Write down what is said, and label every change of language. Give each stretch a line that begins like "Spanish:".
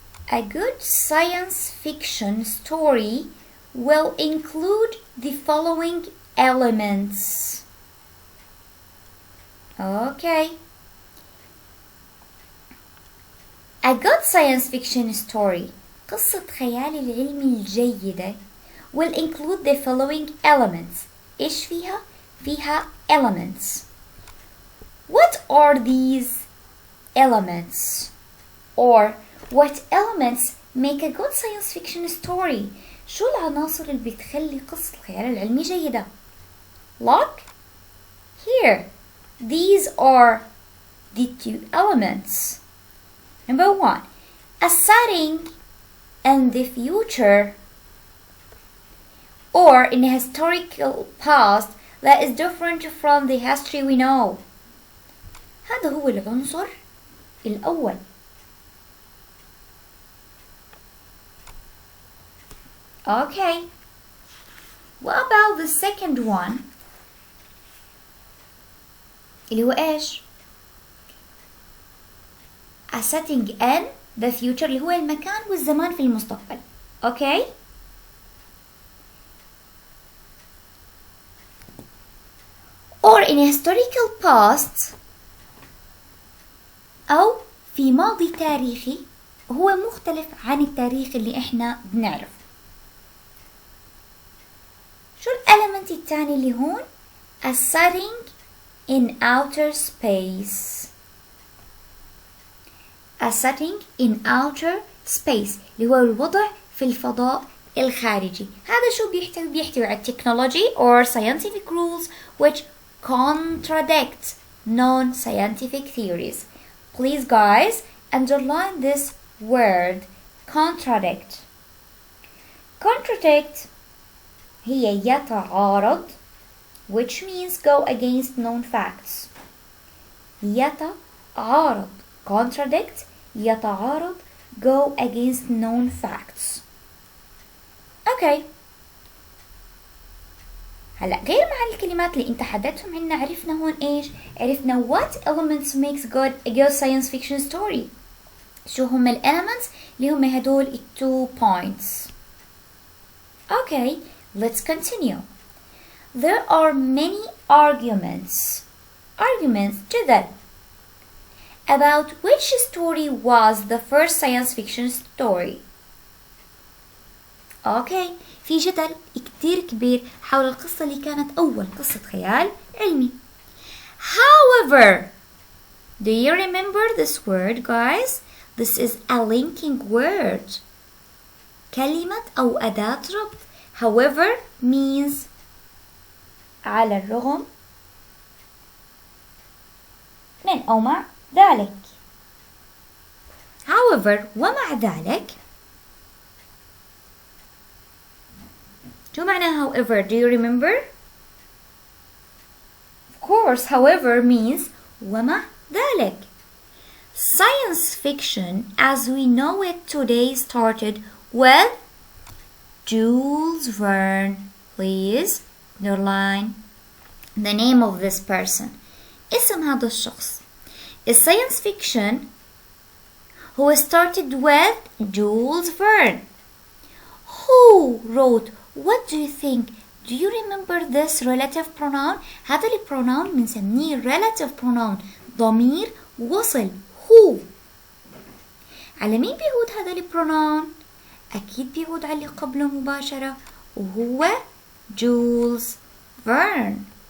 English: A good science fiction story will include the following elements. Okay. A good science fiction story,
Arabic: قصة خيال العلمي الجيدة,
English: will include the following elements.
Arabic: إيش فيها؟ فيها elements.
English: What are these elements? Or what elements make a good science fiction story?
Arabic: شو العناصر اللي بتخلي قصة الخيال العلمي جيدة؟
English: Look here. These are the two elements. Number 1, a setting in the future or in a historical past that is different from the history we know.
Arabic: هذا هو العنصر الأول.
English: Okay. What about the second one?
Arabic: اللي هو إيش؟
English: A setting in the future
Arabic: اللي هو المكان والزمان في المستقبل.
English: Okay? Or in a historical past
Arabic: أو في ماضي تاريخي هو مختلف عن التاريخ اللي احنا بنعرفه. شو الإلمنت الثاني اللي هون؟
English: A setting in outer space. A setting in outer space
Arabic: اللي هو الوضع في الفضاء الخارجي. هذا شو بيحتوي على
English: technology or scientific rules which contradict non-scientific theories. Please guys underline this word contradict. Contradict
Arabic: هي يتعارض
English: which means go against known facts. يتعارض contradict يتعارض go against known facts. Okay.
Arabic: هلا غير مع الكلمات اللي انت حددتهم عنا عرفنا هون ايش؟ عرفنا
English: what elements makes a good science fiction story.
Arabic: شو هم ال elements اللي هم هدول ال 2 points.
English: Okay, let's continue. There are many arguments جدل about which story was the first science fiction story.
Arabic: Okay, في جدل كتير كبير حول القصة اللي كانت أول قصة خيال علمي.
English: However, do you remember this word guys? This is a linking word.
Arabic: كلمة أو أداة ربط.
English: However means
Arabic: على الرغم من أو مع ذلك. However ومع ذلك شو معنى however?
English: Do you remember? Of course, however means
Arabic: ومع ذلك.
English: Science fiction as we know it today started with Jules Verne. Please underline the name of this person.
Arabic: اسم هذا الشخص.
English: Science fiction who started with Jules Verne. Who wrote? What do you think? Do you remember this relative pronoun?
Arabic: هذا البرونون بنسميه relative pronoun. ضمير وصل. Who. على مين بيعود هذا البرونون؟ أكيد بيعود على اللي قبله مباشرة وهو جولز فيرن.